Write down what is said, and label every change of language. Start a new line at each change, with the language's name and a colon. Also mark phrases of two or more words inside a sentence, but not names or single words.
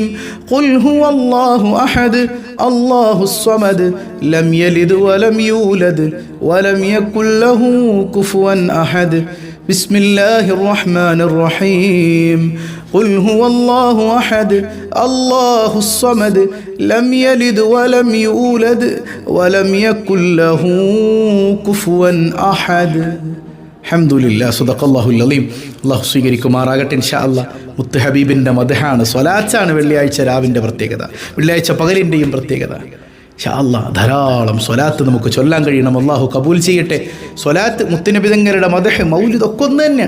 Arabic: قل هو الله أحد الله الصمد لم يلد ولم يولد ولم يكن له كفوا أحد. بسم الله الرحمن الرحيم. قل هو الله أحد الله الصمد لم يلد ولم يولد ولم يكن له كفوا أحد. الحمد لله صدق الله العليم.
Malayalam: അല്ലാഹു സ്വീകരിക്കുമാറാകട്ടെ
Arabic: إن شاء الله.
Malayalam: മുത്ത് ഹബീബിൻ്റെ മദ്ഹാണ്, സ്വലാത്താണ് വെള്ളിയാഴ്ച രാവിൻ്റെ പ്രത്യേകത, വെള്ളിയാഴ്ച പകലിൻ്റെയും പ്രത്യേകത.
Arabic: إن شاء الله
Malayalam: ധാരാളം സ്വലാത്ത് നമുക്ക് ചൊല്ലാൻ കഴിയണം. അല്ലാഹു കബൂൽ ചെയ്യട്ടെ. സ്വലാത്ത്, മുത്തുനബി തങ്ങളുടെ മദ്ഹ്, മൗലിദ് ഒക്കെ ഒന്ന് തന്നെയാണ്.